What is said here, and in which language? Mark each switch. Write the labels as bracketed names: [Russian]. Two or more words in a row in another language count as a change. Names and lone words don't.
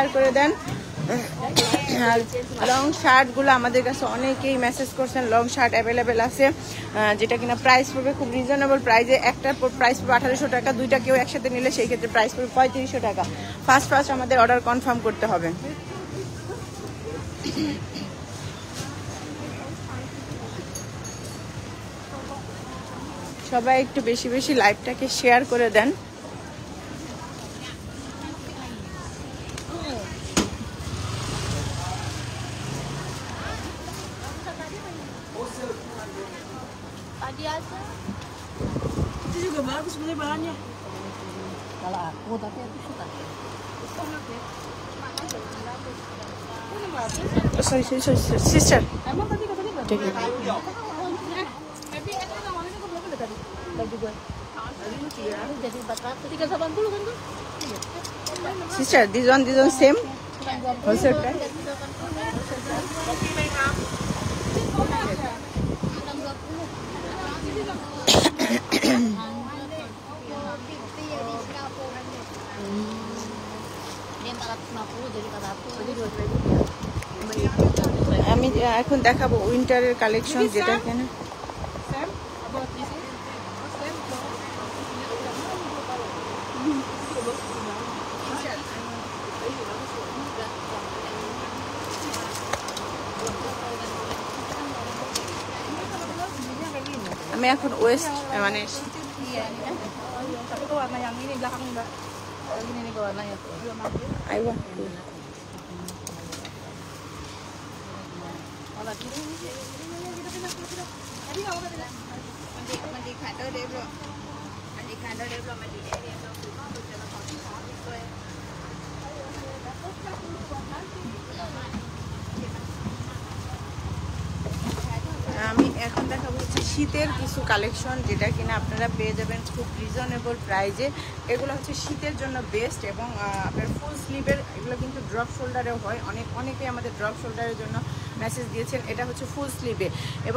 [Bangla] করে দেন আর [English] long shirts [Bangla] আমাদের কাছে অনেকেই মেসেজ করছেন [English] long shirt available [Bangla] আছে যেটা কিনা প্রাইস পড়বে খুব [English] reasonable price [Bangla] একটার প্রাইস পড়বে 1800 টাকা দুইটা কেউ একসাথে নিলে সেই ক্ষেত্রে প্রাইস পড়বে 3500 টাকা ফার্স্ট আমাদের [English] order confirm [Bangla] করতে হবে সবাই একটু বেশি বেশি লাইভটাকে শেয়ার করে দেন [Indonesian] Tadi aja. Itu juga bagus sebenarnya bahannya. Kalau aku tapi aku suka. [English] sorry sister [Indonesian] Emang tadi katanya bagus. [Bangla] ঠিক আছে [Indonesian] Tapi itu namanya kok berapa tadi? Baju gue. Jadi 400, 380 kan tuh? [English] sister this one same wholesale price [Indonesian] Dia 450 jadi 400. Jadi 2.000. [Bangla] আমি এখন দেখাবো [English] winter collection [Bangla] যেটা কেন [English] Sam, about this? Sam, [Bangla] আমি এখন ওয়েস্ট মানে [Indonesian] Iya, ini kan. Tapi kok warna yang ini belakang enggak. Yang ini nih warnanya. [English] I want [Indonesian] Kalau kiri ini sih. tadi nggak apa-apa. [Bangla] আমি এখন দেখাবো হচ্ছে শীতের কিছু কালেকশন যেটা কিনা আপনারা পেয়ে যাবেন খুব [English] reasonable price [Bangla] এগুলো হচ্ছে শীতের জন্য বেস্ট এবং আপনার [English] full sleeve [Bangla] এগুলো কিন্তু [English] drop shoulder [Bangla] হয় অনেকেই আমাদের [English] drop shoulder [Bangla] জন্য মেসেজ দিয়েছেন এটা হচ্ছে [English] full sleeve [Bangla] এবং